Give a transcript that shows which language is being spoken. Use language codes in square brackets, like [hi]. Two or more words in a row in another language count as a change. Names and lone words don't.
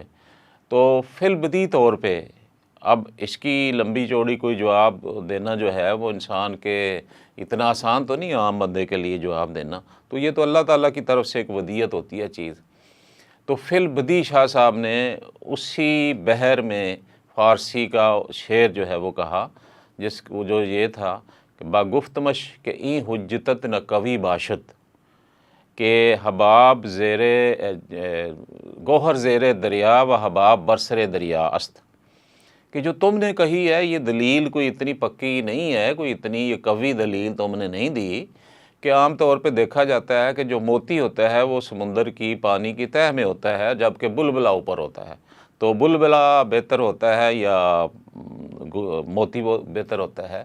[ur] تو فی البدیہہ طور پہ اب اس کی لمبی چوڑی کوئی جواب دینا جو ہے وہ انسان کے اتنا آسان تو نہیں عام بندے کے لیے جواب دینا، تو یہ تو اللہ تعالیٰ کی طرف سے ایک ودیعت ہوتی ہے چیز۔ تو فی البدی شاہ صاحب نے اسی بحر میں فارسی کا شعر جو ہے وہ کہا، وہ جو یہ تھا کہ [fa] با گفتمش کہ این حجتت نہ قوی باشد، کہ حباب زیر گوہر زیر دریا و حباب برسر دریا است، [ur] کہ جو تم نے کہی ہے یہ دلیل کوئی اتنی پکی نہیں ہے، کوئی اتنی یہ قوی دلیل تم نے نہیں دی، کہ عام طور پہ دیکھا جاتا ہے کہ جو موتی ہوتا ہے وہ سمندر کی پانی کی تہہ میں ہوتا ہے، جبکہ بلبلا اوپر ہوتا ہے، تو بلبلا بہتر ہوتا ہے یا موتی وہ بہتر ہوتا ہے؟